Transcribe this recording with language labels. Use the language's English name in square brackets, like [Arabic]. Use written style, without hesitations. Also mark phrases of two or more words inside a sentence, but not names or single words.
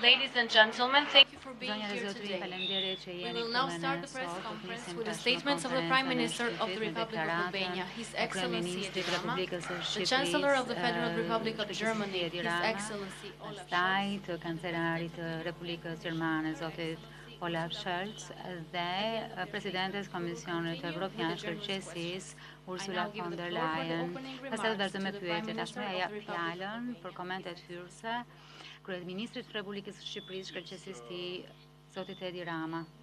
[English] Ladies and gentlemen, thank you for being [Albanian] Zonja dhe [English] here [Albanian] zotëri, [English] today. [Albanian] faleminderit që [English] We [Albanian] jeni [English] will [Albanian] këtu [English] now [Albanian] me [English] start [Albanian] ne [English] the press [Albanian] sot. [English] conference [Albanian] Nisim [English] with the [Albanian] tashmë [English] statements of the Prime Minister of the [Albanian] konferencën e [English] Republic of [Albanian] deklaratën [English] Albania, His [Albanian] e [English] Excellency Edi [Albanian] kryeministrit të [English] Rama, [Albanian] Republikës së [English] the [Albanian] Shqipërisë, [English] Chancellor of the Federal Republic of [Albanian] kryeministri [English] Germany, [Albanian] Edi [English] His [Albanian] Rama, [English] Excellency Olaf [Albanian] pastaj [English] Scholz, [Albanian] të kancelarit të Republikës Gjermane, zotit Olaf Scholz dhe presidentes Komisionit Evropian Shkërqesis Ursula von der Leyen. Pastaj do vazhdojmë me pyetjet. Tashmë ja jap fjalën për komentet hyrëse kryeministrit të Republikës së Shqipërisë, shkërqesis tij, zotit Edi Rama.